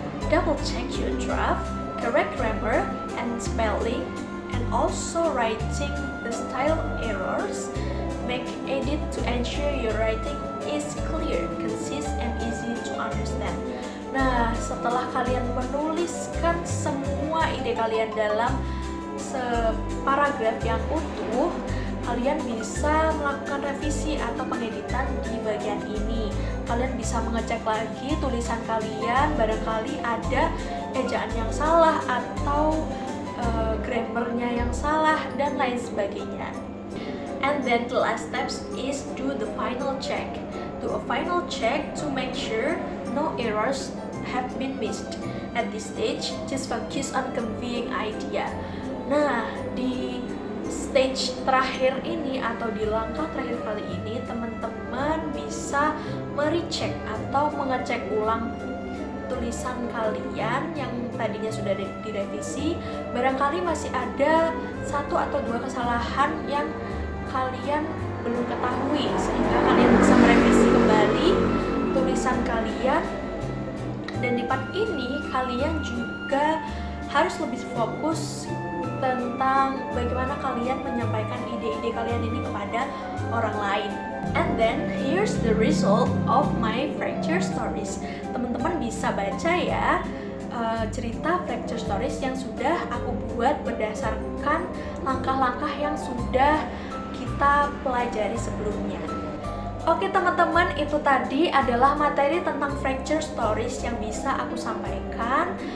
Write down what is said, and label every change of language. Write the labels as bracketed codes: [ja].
[en] Double check your draft, correct grammar and spelling, and also writing the style errors. Make edit to ensure your writing is clear, concise, and easy to understand. [id] Nah, setelah kalian menuliskan semua ide kalian dalam separagraf yang utuh, kalian bisa melakukan revisi atau pengeditan di bagian ini. Kalian bisa mengecek lagi tulisan kalian, barangkali ada ejaan yang salah atau grammarnya yang salah dan lain sebagainya. [en] And then the last steps is do the final check. Do a final check to make sure no errors have been missed. At this stage, just focus on conveying idea. [id] Nah, di stage terakhir ini atau di langkah terakhir kali ini, teman-teman bisa merecheck atau mengecek ulang tulisan kalian yang tadinya sudah direvisi, barangkali masih ada 1 atau 2 kesalahan yang kalian belum ketahui, sehingga kalian bisa merevisi kembali tulisan kalian. Dan di part ini kalian juga harus lebih fokus tentang bagaimana kalian menyampaikan ide-ide kalian ini kepada orang lain. [en] And then here's the result of my fracture stories. [id] Teman-teman bisa baca ya cerita fracture stories yang sudah aku buat berdasarkan langkah-langkah yang sudah kita pelajari sebelumnya. Oke teman-teman, itu tadi adalah materi tentang fracture stories yang bisa aku sampaikan.